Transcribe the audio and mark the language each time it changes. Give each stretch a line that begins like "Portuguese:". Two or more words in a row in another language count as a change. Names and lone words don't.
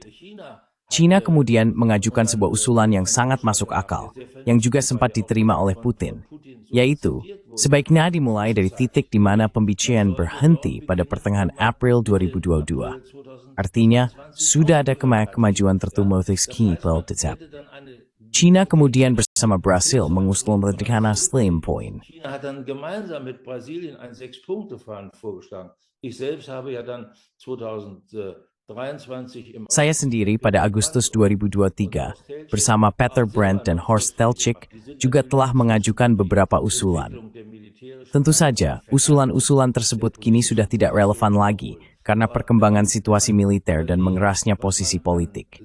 Indonesian: China kemudian mengajukan sebuah usulan yang sangat masuk akal, yang juga sempat diterima oleh Putin, yaitu sebaiknya dimulai dari titik di mana pembicaraan berhenti pada pertengahan April 2022. Artinya, sudah ada kemajuan tertumbuh tetap. China kemudian bersama Brasil mengusulkan rencana Slim Point.
German: China hat dann gemeinsam mit Brasilien ein 6-Punkte-Plan vorgeschlagen. Ich selbst habe ja dann 2023 im
Indonesian: Saya sendiri pada Agustus 2023 bersama Peter Brandt dan Horst Telchik juga telah mengajukan beberapa usulan. Tentu saja, usulan-usulan tersebut kini sudah tidak relevan lagi karena perkembangan situasi militer dan mengerasnya posisi politik.